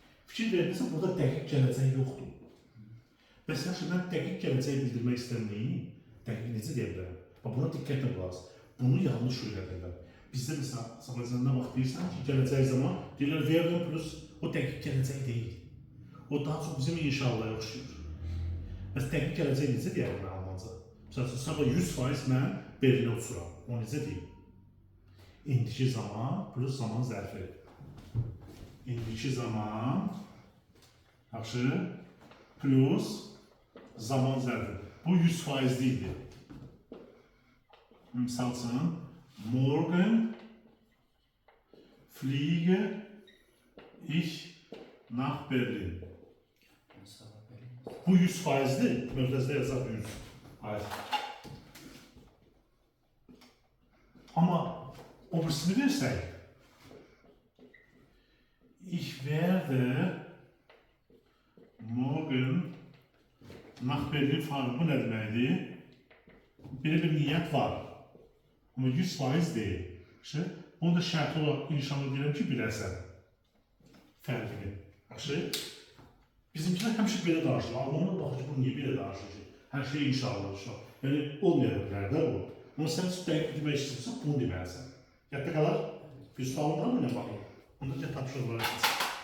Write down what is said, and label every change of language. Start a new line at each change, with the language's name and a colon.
Azerbaijani: Fikir verirsən, burada dəqiq gələcək yoxdur. Bəs yaxşı, mən dəqiq gələcəyi bildirmək istəməyim, dəqiq necə deyə bilərəm? Buna diqqətlə qulaq. Bunu yanlış öyrədirlər. Bizdə mesela Azərbaycanda vaxt deyirsən ki, gələcək zaman deyirlər verdim plus o dəqiq gələcək deyil. O daha çox bizim inşallah'a oxşuyur. Bəs dəqiq gələcək necə deyərəm mən Almanca? Məsələn, sabah 100% mən Berlinə uçuram. O necə deyim? İndiki zaman plus zaman zərfi. İndiki zaman yaxşı plus zaman zərfi. Bu 100% deyildi. Misal üçün,
German: morgen fliege ich nach Berlin.
Azerbaijani: Bu 100%'dir. Möhtəzdə yazaq 100. Hayır. Ama o birisini versək,
German: ich werde morgen nach Berlin fahren.
Azerbaijani: Bu nə deməkdir? Belə bir niyyət var.
Turkish: Ama 100% değil. İşte, onu da şart olarak inşallah diyelim ki
Azerbaijani: bilərsən fərqini. Yaxşı? Bizimkiler həmişə belə danışır. Almanlar baxır ki, bu niyə belə danışır ki? Hər şey inşallah. Yəni, olmaya bilər də bu. Ama sən dəqiq demək istəyirsən, bunu deməlisən. Yadda qalar, bir sualın var mı nə baxın? Onu da tapşırıq var.